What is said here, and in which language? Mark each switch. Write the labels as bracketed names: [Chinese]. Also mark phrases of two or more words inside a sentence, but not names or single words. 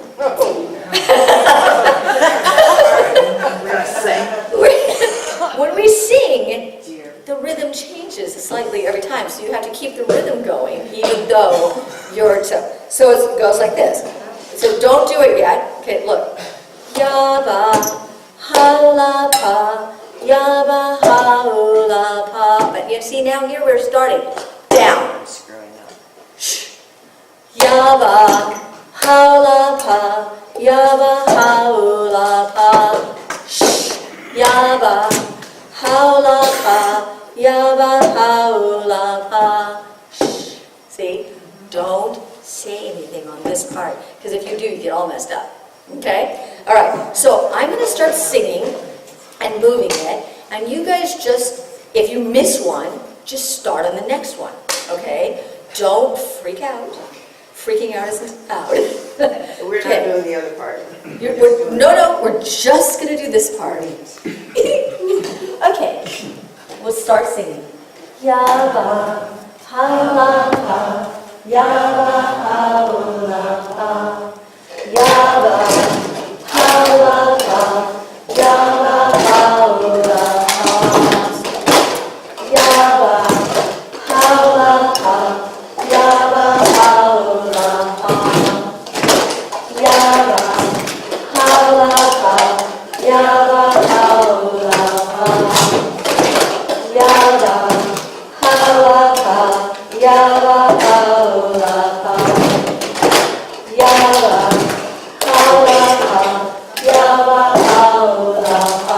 [English] When we sing, the rhythm changes slightly every time, so you have to keep the rhythm going, even though you're so it goes like this. So don't do it yet. Okay, look. Yaba, hala pa, yaba, hala pa. But you see now here we're starting down. Shh. Yaba, hala pa, yaba, hala pa. Shh. Yaba, hala pa, yaba, hala pa. Shh. See? Don't say anything on this part, because if you do, you get all messed up. Okay? All right, so I'm going to start singing and moving it, and you guys just, if you miss one, just start on the next one, okay? Don't freak out. Freaking out isn't out. We're not Okay. doing the other part. No, we're just going to do this part. Okay, we'll start singing. Yaba, ha-la-ha, yaba, ha-la-ha, yaba, ha-la-ha, yaba, ha-la-ha, yaba, ha-la-ha, yaba, ha-la-ha, yaba, ha-la-ha, yaba, ha-la-ha, yaba, ha-la-ha, yaba, ha-la-ha, yaba, ha-la-ha, yaba, ha-la-ha.